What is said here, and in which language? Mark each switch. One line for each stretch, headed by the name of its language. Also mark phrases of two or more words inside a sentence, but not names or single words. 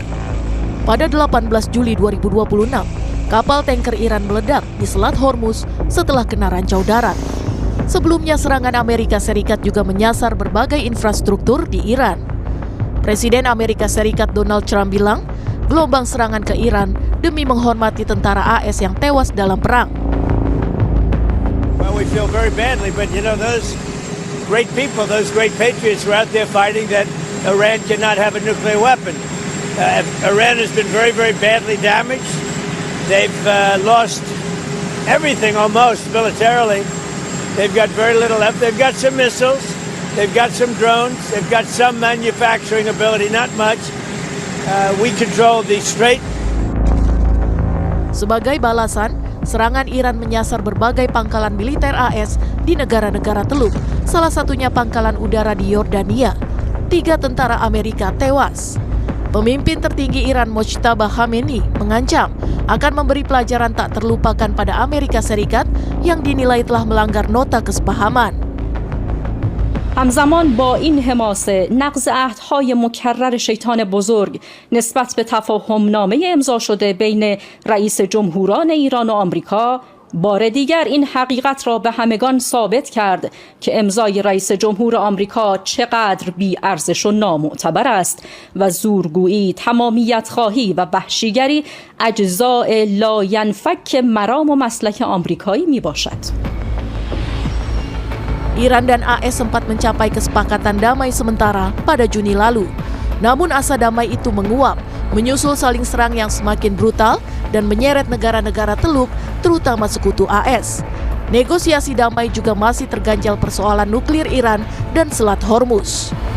Indonesian: Pada 18 Juli 2026, kapal tanker Iran meledak di Selat Hormuz setelah kena rancau darat. Sebelumnya serangan Amerika Serikat juga menyasar berbagai infrastruktur di Iran. Presiden Amerika Serikat Donald Trump bilang, gelombang serangan ke Iran demi menghormati tentara AS yang tewas dalam perang.
English: Well, we feel very badly, but you know, those great people, those great patriots were out there fighting that Iran cannot have a nuclear weapon. Iran has been very, very badly damaged. They've lost everything almost militarily. They've got very little left. They've got some missiles. They've got some drones. They've got some manufacturing ability, not much. We control the Strait.
Indonesian: Sebagai balasan, serangan Iran menyasar berbagai pangkalan militer AS di negara-negara Teluk, salah satunya pangkalan udara di Yordania. 3 tentara Amerika tewas. Pemimpin tertinggi Iran Mojtaba Khamenei mengancam akan memberi pelajaran tak terlupakan pada Amerika Serikat yang dinilai telah melanggar nota kesepahaman.
Persian: همزمان با این حماسه نقض عهدهای مکرر شیطان بزرگ نسبت به تفاهمنامه امضا شده بین رئیس جمهوران ایران و آمریکا بار دیگر این حقیقت را به همگان ثابت کرد که امضای رئیس جمهور آمریکا چقدر بی‌ارزش و نامعتبر است و زورگویی، تمامیت خواهی و وحشیگری اجزاء لاینفک مرام و مسلک آمریکایی می باشد.
Indonesian: Iran dan AS sempat mencapai kesepakatan damai sementara pada Juni lalu. Namun asa damai itu menguap, menyusul saling serang yang semakin brutal dan menyeret negara-negara Teluk, terutama sekutu AS. Negosiasi damai juga masih terganjal persoalan nuklir Iran dan Selat Hormuz.